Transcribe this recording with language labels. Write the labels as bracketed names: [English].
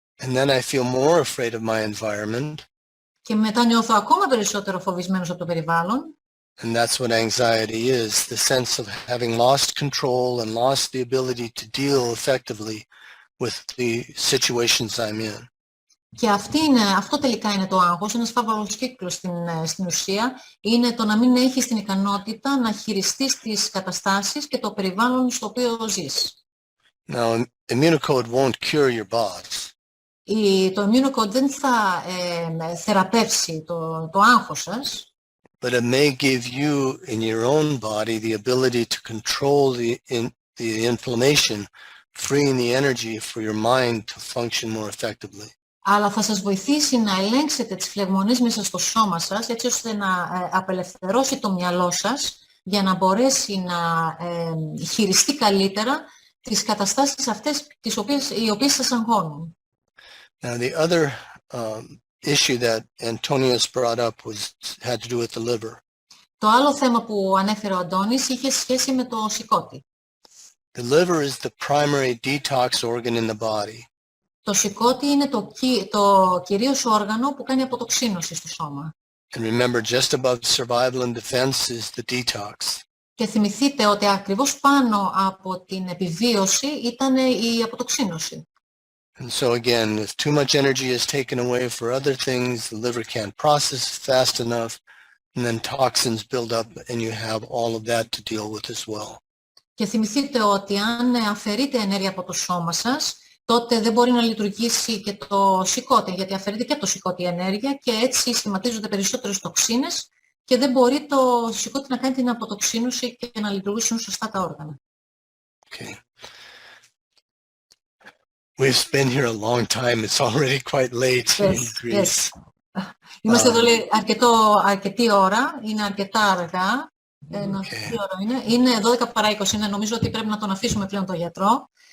[English] And then I feel more afraid of my environment. [Greek] Και μετά νιώθω ακόμα περισσότερο φοβισμένος από το περιβάλλον. [English] And that's what anxiety is, the sense of having lost control and lost the ability to deal effectively with the situations I'm in. [Greek] Και αυτό τελικά είναι το άγχος, ένας φαύλος κύκλος στην ουσία, είναι το να μην έχεις την ικανότητα να χειριστείς τις καταστάσεις και το περιβάλλον στο οποίο ζεις. [English] Now, Immunocode won't cure your boss. [Greek] Το Immunocode δεν θα θεραπεύσει το άγχος σας, [English] but it may give you in your own body the ability to control the inflammation, freeing the energy for your mind to function more effectively. [Greek] αλλά θα σας βοηθήσει να ελέγξετε τις φλεγμονές μέσα στο σώμα σας, έτσι ώστε να απελευθερώσει το μυαλό σας για να μπορέσει να χειριστεί καλύτερα τις καταστάσεις αυτές οι οποίες σας αγχώνουν. [English] Now the other issue that Antonius brought up had to do with the liver. [Greek] Το άλλο θέμα που ανέφερε ο Αντώνης είχε σχέση με το σηκώτη. [English] The liver is the primary detox organ in the body. [Greek] Το σηκώτη είναι το κυρίως όργανο που κάνει αποτοξίνωση στο σώμα. [English] And remember, just above survival and defense is the detox. [Greek] Και θυμηθείτε ότι ακριβώς πάνω από την επιβίωση ήταν η αποτοξίνωση. [English] And so again, if too much energy is taken away for other things, the liver can't process fast enough, and then toxins build up and you have all of that to deal with as well. [Greek] Και θυμηθείτε ότι αν αφαιρείτε ενέργεια από το σώμα σας, τότε δεν μπορεί να λειτουργήσει και το σηκώτη, γιατί αφαιρείται και από το σηκώτη ενέργεια και έτσι σχηματίζονται περισσότερες τοξίνες και δεν μπορεί το σηκώτη να κάνει την αποτοξίνωση και να λειτουργήσουν σωστά τα όργανα. [English] Okay. We've been here a long time. It's already quite late in Greece. [Greek] Είμαστε εδώ αρκετή ώρα, είναι αρκετά αργά. Τι ώρα είναι? Είναι 12 παρά 20, νομίζω ότι πρέπει να τον αφήσουμε πλέον τον γιατρό.